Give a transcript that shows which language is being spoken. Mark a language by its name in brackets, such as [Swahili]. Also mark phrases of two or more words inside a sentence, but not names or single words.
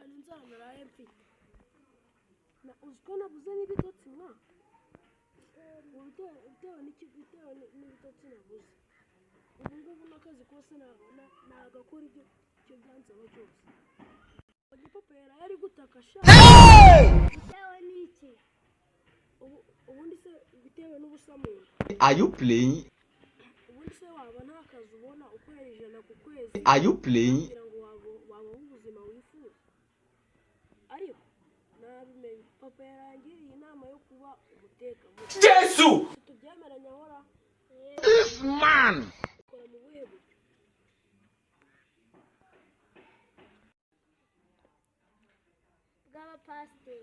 [Kinyarwanda] inzara naraye mfite uziko nabuze n'ibitotsi mwa bitewe n'ibitotsi nabuze ubu ngubu n'akazi kose nagakora ibyo byansaba cyose igipapa yari gutaka sha bitewe n'iki ubundi se bitewe n'ubusamura. [English] Are you playing? [Kinyarwanda] ubundi se waba nta kazi ubona ukorera ijana ku kwezi. [English] Are you playing? [Kinyarwanda] kugira ngo waba ubuzima wifuza ariko nabimenye papa yarangiriye inama yo kuba umutekamutwe. Jesu! Tubyemeranya ahora [English] This man! [Kinyarwanda] kora mu buhe buryo bw'abapasiteri